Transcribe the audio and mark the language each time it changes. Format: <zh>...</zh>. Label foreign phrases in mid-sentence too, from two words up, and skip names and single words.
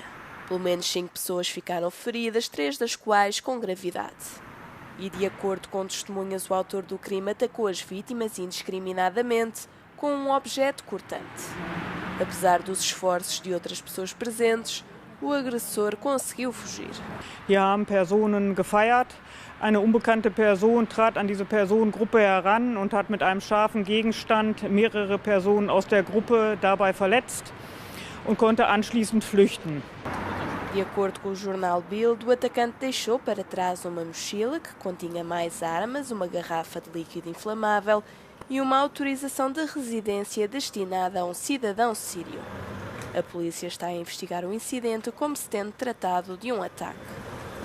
<pt>Pelo menos 5 pessoas ficaram feridas, 3 das quais com gravidade. E, de acordo com testemunhas, o autor do crime atacou as vítimas indiscriminadamente com um objeto cortante. Apesar dos esforços de outras pessoas presentes, o agressor conseguiu fugir.</pt> <de>Hier haben Personen gefeiert. Eine unbekannte Person trat an diese Personengruppe heran und hat mit einem scharfen Gegenstand mehrere Personen aus der Gruppe dabei verletzt und konnte anschließend flüchten.</de> <pt>De acordo com o jornal Bild, o atacante deixou para trás uma mochila que continha mais armas, uma garrafa de líquido inflamável e uma autorização de residência destinada a um cidadão sírio. A polícia está a investigar o incidente como se tendo tratado de um ataque.</pt>